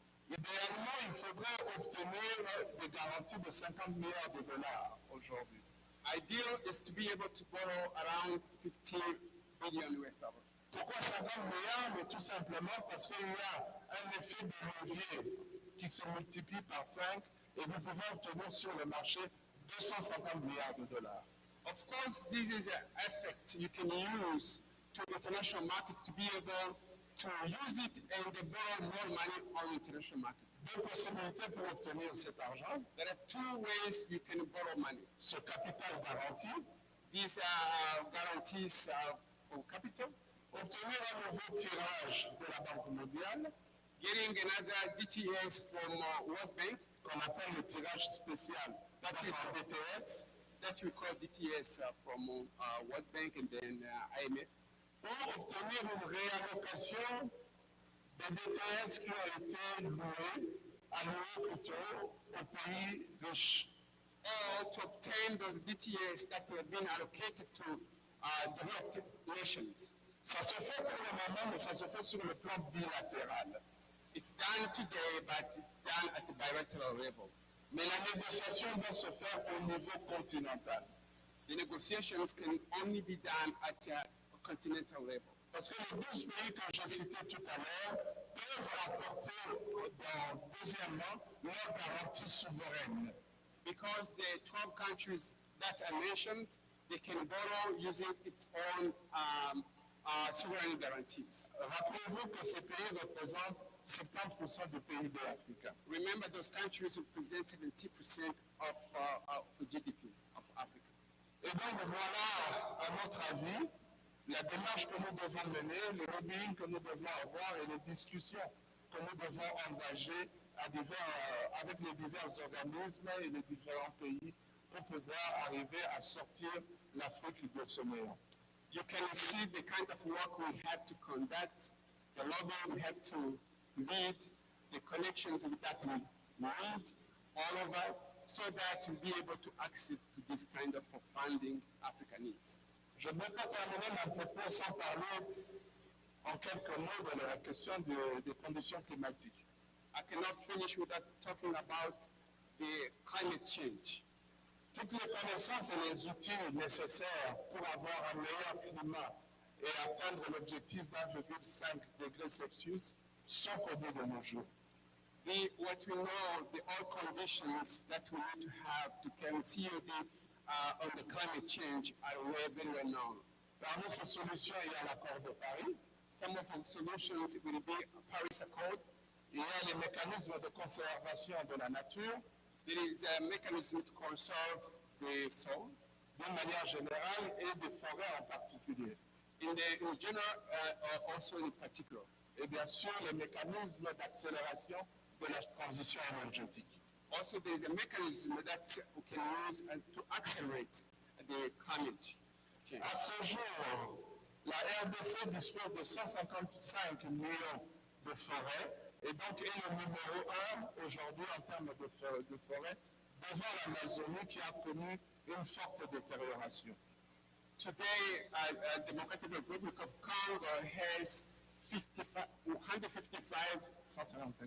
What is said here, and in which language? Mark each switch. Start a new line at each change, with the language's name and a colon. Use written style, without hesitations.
French: Idéalement, il faudrait obtenir des garanties de 50 milliards de dollars aujourd'hui.
English: Ideal is to be able to borrow around 15 billion US dollars.
French: Pourquoi 50 milliards? Mais tout simplement parce qu'il y a un effet de levier qui se multiplie par 5 et vous pouvez obtenir sur le marché 250 milliards de dollars.
English: Of course, this is an effect you can use to international markets to be able to use it and borrow more money on international markets.
French: Deux possibilités pour obtenir cet argent.
English: There are two ways you can borrow money.
French: Ce capital garanti,
English: These guarantees for capital,
French: obtenir un nouveau tirage de la Banque mondiale,
English: getting another DTS from World Bank,
French: qu'on appelle le tirage spécial,
English: That's
French: donc
English: it.
French: en DTS,
English: that we call DTS from World Bank and then IMF,
French: pour obtenir une réallocation des DTS qui ont été loués, alloués plutôt aux pays riches.
English: or to obtain those DTS that have been allocated to developed nations.
French: Ça se fait pour le moment, mais ça se fait sur le plan bilatéral.
English: It's done today, but it's done at the bilateral level.
French: Mais la négociation doit se faire au niveau continental.
English: The negotiations can only be done at a continental level.
French: Parce que les 12 pays que j'ai cités tout à l'heure peuvent apporter, deuxièmement, leur garantie souveraine.
English: Because the 12 countries that I mentioned, they can borrow using its own sovereign guarantees.
French: Rappelez-vous que ces pays représentent 70% du PIB africain.
English: Remember, those countries represent 70% of the GDP of Africa.
French: Et donc voilà, à notre avis, la démarche que nous devons mener, le lobbying que nous devons avoir et les discussions que nous devons engager avec les divers organismes et les différents pays pour pouvoir arriver à sortir l'Afrique de ce néant.
English: You can see the kind of work we have to conduct, the lobbying we have to lead, the connections that we need all over, so that we'll be able to access to this kind of funding Africa needs.
French: Je ne vais pas terminer mon propos sans parler en quelques mots de la question des conditions climatiques.
English: I cannot finish without talking about the climate change.
French: Toutes les connaissances et les outils nécessaires pour avoir un meilleur climat et atteindre l'objectif d'1,5 degré Celsius sont connus de nos jours.
English: What we know, the all conditions that we need to have to can COD on the climate change are very well known.
French: Parmi ces solutions, il y a l'accord de Paris,
English: Some of the solutions will be Paris Accord.
French: il y a les mécanismes de conservation de la nature,
English: There is a mechanism to conserve the soil
French: d'une manière générale et des forêts en particulier.
English: in general, also in particular.
French: Et bien sûr, les mécanismes d'accélération de la transition énergétique.
English: Also, there is a mechanism that we can use to accelerate the climate change.
French: À ce jour, la RDC dispose de 155 millions de forêts et donc est le numéro 1 aujourd'hui en termes de forêts devant l'Amazonie qui a connu une forte détérioration.
English: Today, Democratic Republic of Congo has 155